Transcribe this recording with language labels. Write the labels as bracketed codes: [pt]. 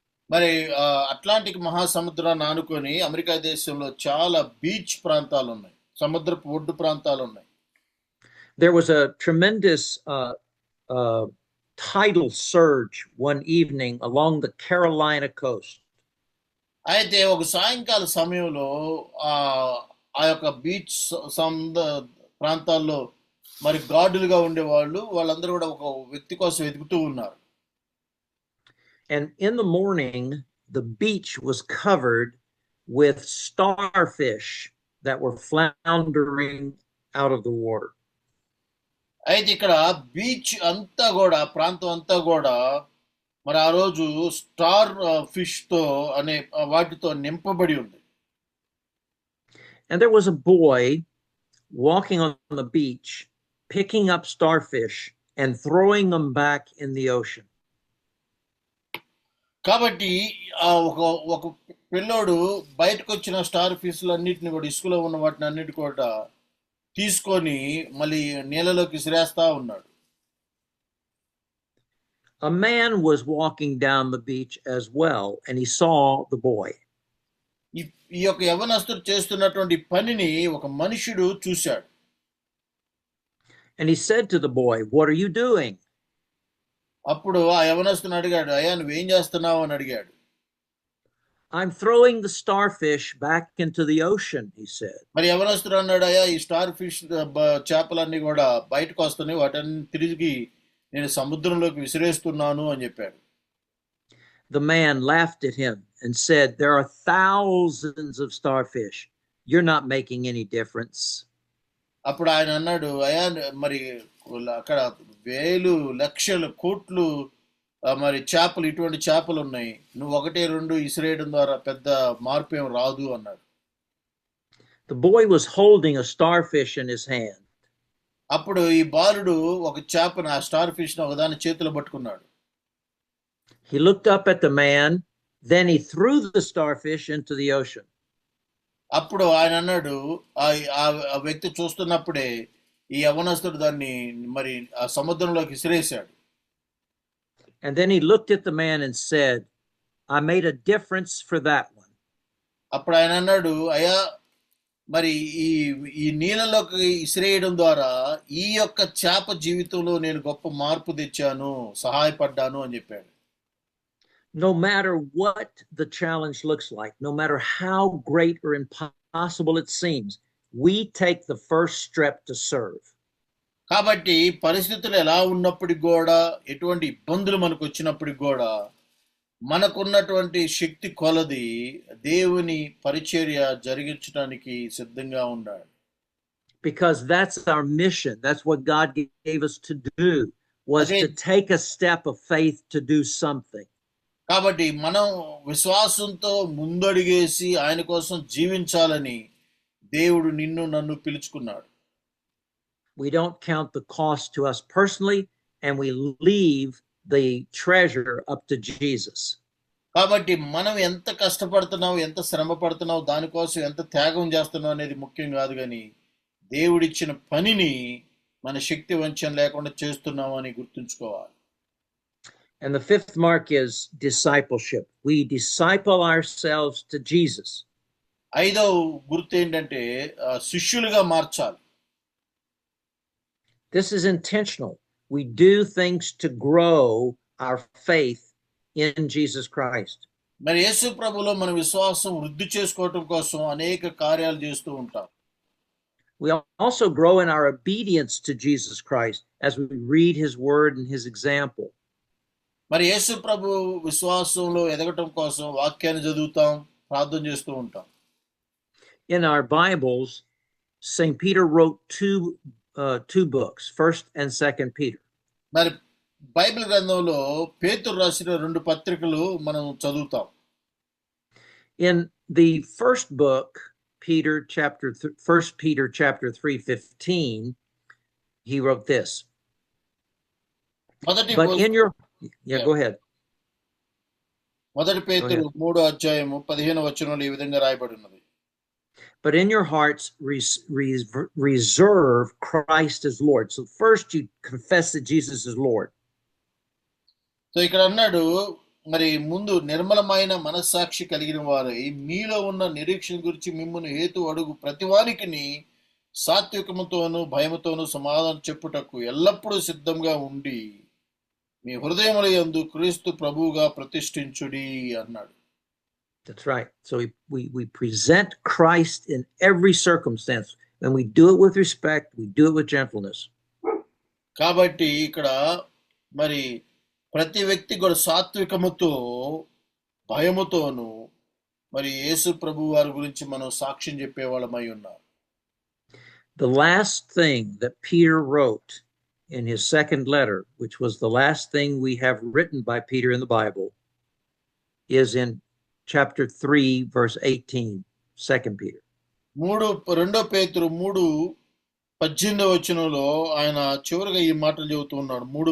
[te] మరి అట్లాంటిక్ మహాసముద్రాన్ని ఆనుకొని అమెరికా దేశంలో చాలా బీచ్ ప్రాంతాలు ఉన్నాయి, సముద్రపు ఒడ్డు ప్రాంతాలు ఉన్నాయి. [en] There was a tremendous tidal surge one evening along the Carolina coast. [te] అయితే ఒక సాయంకాల సమయంలో ఆ ఆ యొక్క బీచ్ ప్రాంతాల్లో మరి గార్డులుగా ఉండేవాళ్ళు వాళ్ళందరూ కూడా ఒక వ్యక్తి కోసం వెతుకుతూ ఉన్నారు. [en] And in the morning, the beach was covered with starfish that were floundering out of the water. [te] అయితే ఇక్కడ బీచ్ అంతా కూడా ప్రాంతం అంతా కూడా మరి ఆ రోజు స్టార్ ఫిష్ తో అనే వాటితో నింపబడి ఉంది. [en] And there was a boy walking on the beach, picking up starfish and throwing them back in the ocean. [te] కాబట్టి ఒక పిల్లోడు బయటకు వచ్చిన స్టార్ ఫిష్లు అన్నిటిని కూడా ఇసుకలో ఉన్న వాటిని అన్నిటి కూడా తీసుకొని మళ్ళీ నీళ్ళలోకి విసిరేస్తా ఉన్నాడు. [en] A man was walking down the beach as well, and he saw the boy. [te] ఈ యొక్క యవనస్తుడు చేస్తున్నటువంటి పనిని ఒక మనుషుడు చూశాడు. [en] And he said to the boy, "What are you doing?" [te] అప్పుడు ఆ యవనస్తుని అడిగాడు, అయ్యా నువ్వేం చేస్తున్నావు అని అడిగాడు. [en] "I'm throwing the starfish back into the ocean," he said. [te] మరి యవనస్తుడు అన్నాడు, అయ్యా ఈ స్టార్ ఫిష్ చేపలన్నీ కూడా బయటకు వస్తున్నాయి, వాటిని తిరిగి నేను సముద్రంలోకి విసిరేస్తున్నాను అని చెప్పాడు. [en] The man laughed at him and said, "There are thousands of starfish. You're not making any difference." [te] అప్పుడు ఆయన అన్నాడు, అయ్యా మరి అక్కడ వేలు లక్షలు కోట్లు మరి చేపలు ఇటువంటి చేపలు ఉన్నాయి, నువ్వు ఒకటి రెండు ఇసిరేయడం ద్వారా పెద్ద మార్పు ఏం రాదు అన్నాడు. [en] The boy was holding a starfish in his hand. [te] అప్పుడు ఈ బాలుడు ఒక చేపను ఆ స్టార్ ఫిష్ ను ఒకదాని చేతిలో పట్టుకున్నాడు. [en] He looked up at the man, then he threw the starfish into the ocean. [te] అప్పుడు ఆయన అన్నాడు, ఆ వ్యక్తి చూస్తున్నప్పుడే ఈ యవనస్తుడు దాన్ని మరి ఆ సముద్రంలోకి విసిరేశాడు. [en] And then he looked at the man and said, "I made a difference for that one." [te] అప్పుడు ఆయన అన్నాడు, అయ్యా మరి ఈ నీళ్ళలోకి విసిరేయడం ద్వారా ఈ యొక్క చేప జీవితంలో నేను గొప్ప మార్పు తెచ్చాను, సహాయపడ్డాను అని చెప్పాడు. [en] No matter what the challenge looks like, no matter how great or impossible it seems, we take the first step to serve. [te] కాబట్టి పరిస్థితులు ఎలా ఉన్నప్పటికి కూడా, ఎటువంటి ఇబ్బందులు మనకు వచ్చినప్పటికి కూడా మనకున్నటువంటి శక్తి కొలది దేవుని పరిచర్య జరిగించడానికి సిద్ధంగా ఉండాలి. [en] Because that's our mission. That's what God gave us to do, was to take a step of faith to do something. [te] కాబట్టి మనం విశ్వాసంతో ముందడుగేసి ఆయన కోసం జీవించాలని దేవుడు నిన్ను నన్ను పిలుచుకున్నాడు. [en] We don't count the cost to us personally, and we leave the treasure up to Jesus. [te] కాబట్టి మనం ఎంత కష్టపడుతున్నాం, ఎంత శ్రమ పడుతున్నాం, దానికోసం ఎంత త్యాగం చేస్తున్నాం అనేది ముఖ్యం కాదు, కానీ దేవుడిచ్చిన పనిని మన శక్తి వంచన లేకుండా చేస్తున్నాం అని గుర్తుంచుకోవాలి. [en] And the fifth mark is discipleship. We disciple ourselves to Jesus. [te] ఐదో గుర్తు ఏంటంటే శిష్యులుగా మార్చాలి. [en] This is intentional. We do things to grow our faith in Jesus Christ. [te] మరి యేసు ప్రభువులో మన విశ్వాసం వృద్ధి చేసుకోవటం కోసం అనేక కార్యాలు చేస్తూ ఉంటాం. [en] We also grow in our obedience to Jesus Christ as we read his word and his example. [te] మరి యేసు ప్రభు విశ్వాసంలో ఎదగటం కోసం వాక్యాన్ని చదువుతాం, ప్రార్థన చేస్తూ ఉంటాం. [en] In our Bibles, St. Peter wrote two books, 1st and 2nd Peter. [te] మరి బైబిల్ గ్రంథంలో పేతురు రాసిన 2 పత్రికలు మనం చదువుతాం. [en] In the first book, 1 Peter chapter 3:15, he wrote this. But in your go ahead. [te] మొదటి పేతురు 3వ అధ్యాయము 15వ వచనంలో ఈ విధంగా రాయబడి ఉన్నది. [en] But in your hearts reserve Christ as Lord. So first you confess that Jesus is Lord. [te] So ఇక్కడ అన్నాడు, మరి ముందు నిర్మలమైన మనస్సాక్షి కలిగిన వారు మీలో ఉన్న నిరీక్షణ గురించి మిమ్మును హేతు అడుగు ప్రతివానికిని సాత్వికముతోను భయముతోను సమాధానం చెప్పుటకు ఎల్లప్పుడూ సిద్ధంగా ఉండి మీ హృదయముల యందు క్రీస్తు ప్రభువుగా ప్రతిష్ఠించుడి అన్నాడు. [en] That's right. So we present Christ in every circumstance. And we do it with respect, we do it with gentleness. [te] కాబట్టి ఇక్కడ మరి ప్రతి వ్యక్తి కూడా సాత్వికముతో భయముతోను మరి యేసు ప్రభు వారి గురించి మనం సాక్ష్యం చెప్పేవాళ్ళమై ఉన్నాం. [en] The last thing that Peter wrote in his second letter, which was the last thing we have written by Peter in the Bible, is in chapter 3, verse 18, 2 Peter. [te] 2 పేతురు 3:18 ఆయన చివరిగా ఈ మాటలు చెబుతూ ఉన్నాడు.